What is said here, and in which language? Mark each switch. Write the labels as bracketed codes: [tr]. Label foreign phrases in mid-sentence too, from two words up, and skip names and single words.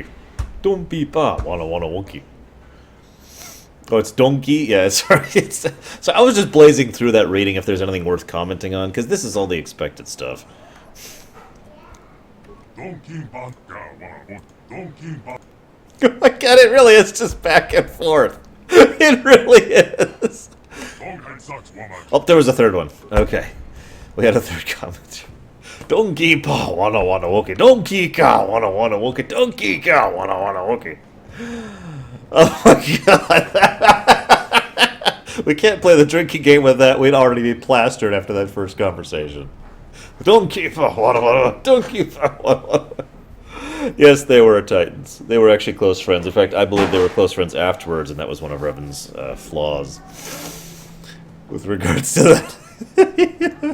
[en] Dompi Pa Wana Wana Wookie. Oh, it's Donkey? Yeah, sorry. So I was just blazing through that reading if there's anything worth commenting on, because this is all the expected stuff. I get it, really is just back and forth. It really is. Oh, there was a third one. Okay. We had a third comment. Donkey Pa Wana Wana Wookie. Donkey Ka Wana Wana Wookie. Donkey Ka Wana Wana Wookie. Oh my god. We can't play the drinking game with that. We'd already be plastered after that first conversation. Don't keep don't keep. Yes, they were Titans. They were actually close friends. In fact, I believe they were close friends afterwards, and that was one of Revan's flaws with regards to that.